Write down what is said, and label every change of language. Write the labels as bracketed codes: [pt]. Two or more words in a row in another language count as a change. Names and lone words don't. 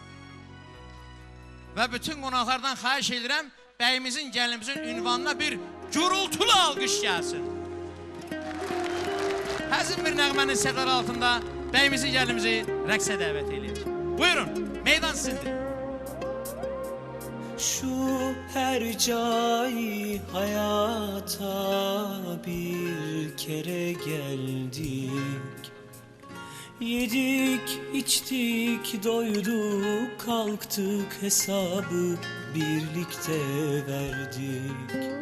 [az] Və bütün qonaqlardan xahiş edirəm, bəyimizin gəlimizin ünvanına bir gürültülü alqış gəlsin. Həzin bir nəğmənin sədar altında bəyimizin gəlimizi rəqsə dəvət edir. Buyurun, meydan sizindir. [tr] Şu her cay hayata bir kere geldik. Yedik, içtik, doyduk, kalktık, hesabı birlikte verdik.